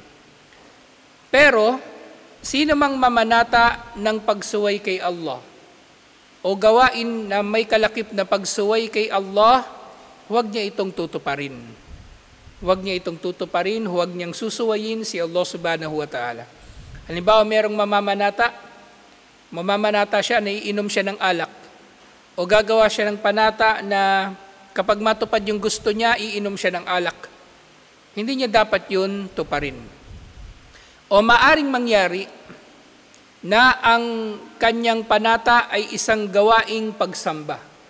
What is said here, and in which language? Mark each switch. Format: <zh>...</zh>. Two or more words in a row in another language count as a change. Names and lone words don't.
<tl>Pero, sino mang mamanata ng pagsuway kay Allah o gawain na may kalakip na pagsuway kay Allah, huwag niya itong tutuparin. Huwag niya itong tutuparin, huwag niyang susuwayin si Allah</tl> <ar>subhanahu wa ta'ala.</ar> <tl>Halimbawa, merong mamamanata siya, naiinom siya ng alak, o gagawa siya ng panata na kapag matupad yung gusto niya, iinom siya ng alak. Hindi niya dapat yun tuparin. O maaring mangyari na ang kanyang panata ay isang gawaing pagsamba.</tl>